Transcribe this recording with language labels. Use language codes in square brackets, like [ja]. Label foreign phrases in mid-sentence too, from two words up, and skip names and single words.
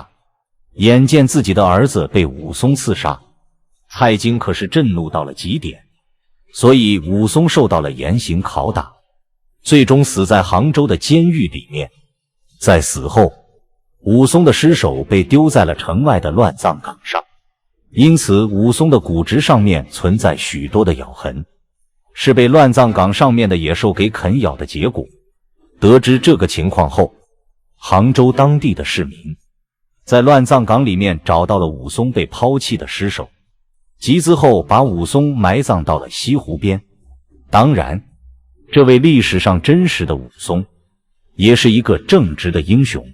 [zh] 眼見自己的兒子被武松刺殺，蔡京可是震怒到了極點，所以武松受到了嚴刑拷打，最終死在杭州的監獄裡面。在死後，武松的屍首被丟在了城外的亂葬崗上，因此武松的骨殖上面存在許多的咬痕，是被亂葬崗上面的野獸給啃咬的結果。得知這個情況後，杭州當地的市民在亂葬崗裡面找到了武松被拋棄的屍首，集資後把武松埋葬到了西湖邊。當然，這位歷史上真實的武松也是一個正直的英雄。